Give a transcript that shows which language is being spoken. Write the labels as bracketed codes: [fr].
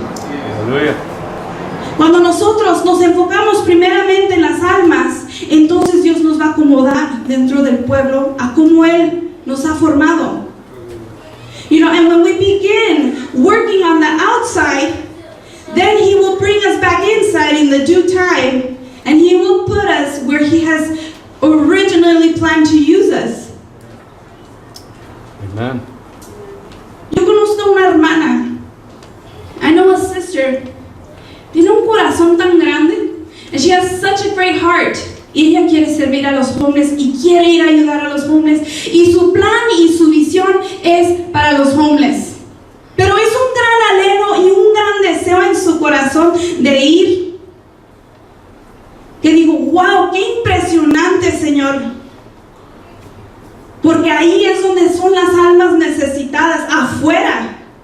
[es] Aleluya. Cuando nosotros nos enfocamos primeramente en las almas, entonces Dios nos va a acomodar dentro del pueblo a cómo Él nos ha formado. [en] And when we begin working on the outside, then He will bring us back inside in the due time, and He will put us where He has originally planned to use us. Amen. [es] Yo conozco una hermana. [en] I know a sister. [es] Tiene un corazón tan grande, [en] and she has such a great heart. [es] Y ella quiere servir a los homeless y quiere ir a ayudar a los homeless. Y su plan y su visión es para los homeless. Pero es un gran anhelo y un gran deseo en su corazón de ir. Que digo, wow, qué impresionante, Señor. Porque ahí es donde son las almas necesitadas, afuera.